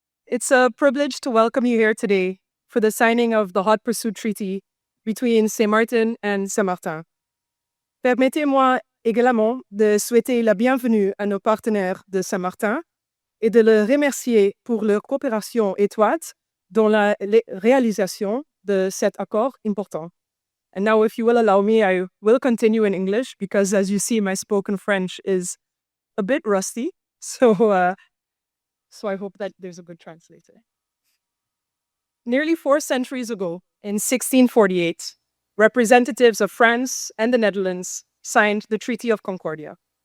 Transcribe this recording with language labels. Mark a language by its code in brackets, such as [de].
[en] It's a privilege to welcome you here today for the signing of the Hot Pursuit Treaty between Saint-Martin and Saint-Martin. [fr] Permettez-moi également de souhaiter la bienvenue à nos partenaires de Saint-Martin et de les remercier pour leur coopération étroite dans la réalisation de cet accord important. [en] And now, if you will allow me, I will continue in English because, as you see, my spoken French is a bit rusty. So I hope that there's a good translator. Nearly 4 centuries ago, in 1648, representatives of France and the Netherlands signed the Treaty of Concordia.